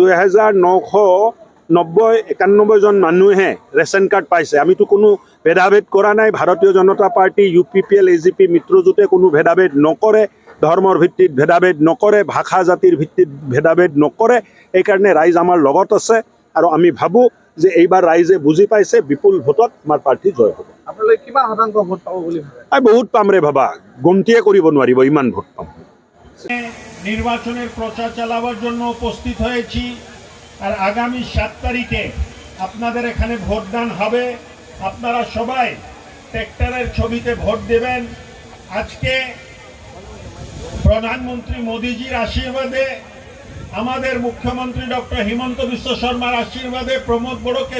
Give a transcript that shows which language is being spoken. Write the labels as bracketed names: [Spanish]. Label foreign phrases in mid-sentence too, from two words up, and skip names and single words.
[Assamese] 2991 জন মানুহে ৰেচন কাৰ্ড পাইছে আমিতো কোনো ভেদাভেদ কৰা নাই ভাৰতীয় জনতা পাৰ্টি UPPL AGP মিত্ৰজোঁটে কোনো ভেদাভেদ নকৰে ধৰ্মৰ ভিত্তিত ভেদাভেদ নকৰে ভাষা জাতিৰ ভিত্তিত ভেদাভেদ নকৰে এই কাৰণে ৰাইজ আমাৰ লগত আছে আৰু আমি ভাবো যে এইবাৰ ৰাইজে বুজি পাইছে বিপুল ভোটত আমাৰ প্ৰাৰ্থী জয় হ'ব আপোনালোকে কিমান শতাংশ ভোট পাব বুলি ভাবে বহুত পাম রে বাবা গন্তিয়ে কৰিব নোৱাৰিব ইমান ভোট পাম [Bangla] নির্বাচনের প্রচার চালাবার জন্য উপস্থিত হয়েছি আর আগামী 7 তারিখে আপনাদের এখানে ভোটদান হবে আপনারা সবাই ট্রেক্টরের ছবিতে ভোট দেবেন আজকে প্রধানমন্ত্রী মোদিজির আশীর্বাদে আমাদের মুখ্যমন্ত্রী ডক্টর হিমন্ত বিশ্ব শর্মার আশীর্বাদে প্রমোদ বড়োকে